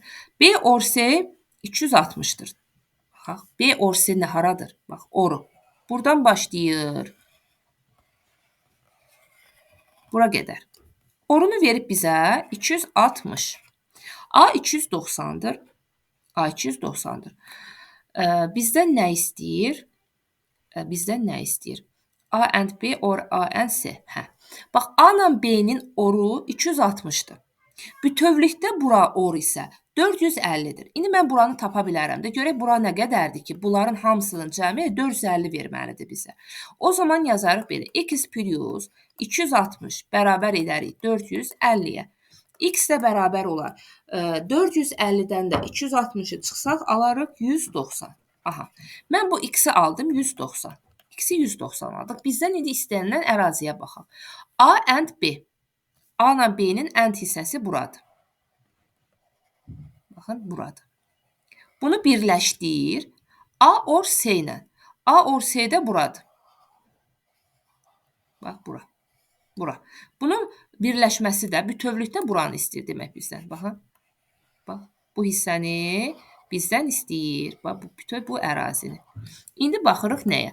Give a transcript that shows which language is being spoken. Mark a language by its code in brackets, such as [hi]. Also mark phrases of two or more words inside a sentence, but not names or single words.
[az] B or C 260-dır. Bax, B or C nə haradır? Bax, oru. Buradan başlayır. Bura qədər. Orunu verib bizə 260. A 290-dır. A 290-dır. Bizdən nə istəyir? [en] A and B or A and C. Hə. [az] Bax, A ilə B-nin oru 260-dır. Bütövlükdə bura or isə 450-dir. İndi mən buranı tapa bilərəm də. Görək bura nə qədərdir ki, bunların hamısının cəmi 450 verməlidir bizə. O zaman yazarıq belə. X plus 260 bərabər edərik 450-yə. X də bərabər olar. 450-dən də 260-ı çıxsaq, alarıq 190. Aha. Mən bu X-i aldım 190. X-i 190 aldıq. Bizdən indi istənilən əraziyə baxaq. [en] A and B. [az] A ilə B-nin ənd hissəsi buradır. Baxın, buradır. Bunu birləşdir. A or S ilə. A or S də buradır. Bax, bura. Bura. Bunun birləşməsi də bütövlükdə buranı istəyir demək bizdən. Baxın. Bax, bu hissəni bizdən istəyir. Bax, bu bütöv bu ərazini. İndi baxırıq nəyə?